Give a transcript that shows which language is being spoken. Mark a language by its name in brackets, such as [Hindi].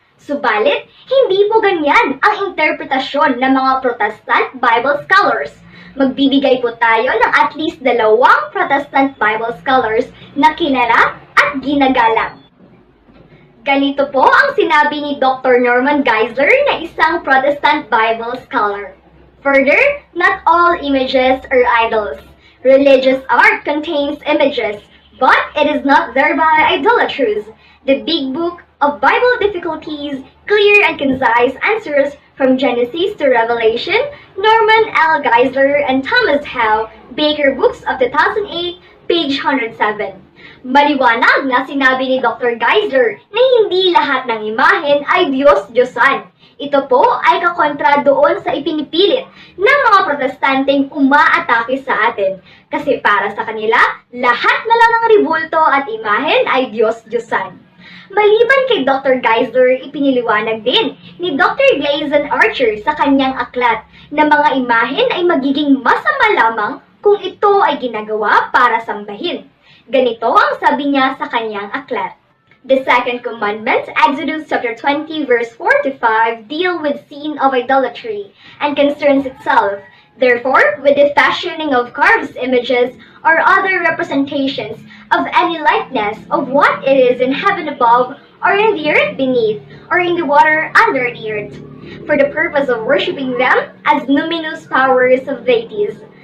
[Filipino] Subalit, hindi po ganyan ang interpretasyon ng mga Protestant Bible scholars. Magbibigay po tayo ng at least 2 Protestant Bible scholars na kilala at ginagalang. Ganito po ang sinabi ni Dr. Norman Geisler na isang Protestant Bible scholar. [English] Further, not all images are idols. Religious art contains images, but it is not thereby idolatrous. The Big Book of Bible Difficulties, clear and concise answers from Genesis to Revelation, Norman L. Geisler and Thomas Howe, Baker Books of 2008, page 107. [Filipino] Maliwanag na sinabi ni Dr. Geisler na hindi lahat ng imahen ay Diyos-Diyosan. Ito po ay kakontra doon sa ipinipilit ng mga Protestanteng umaatake sa atin. Kasi para sa kanila, lahat na lang ng ribulto at imahen ay Diyos-Diyosan. Maliban kay Dr. Geisler, ipiniliwanag din ni Dr. Glazon Archer sa kanyang aklat na mga imahen ay magiging masama lamang kung ito ay ginagawa para sambahin. Ganito ang sabi niya sa kanyang aklat. [English] The second commandment, Exodus chapter 20 verse 4 to 5, deal with sin of idolatry and concerns itself. Therefore, with the fashioning of carved images or other representations of any likeness of what it is in heaven above, or in the earth beneath, or in the water under the earth, for the purpose of worshiping them as numinous powers of deities.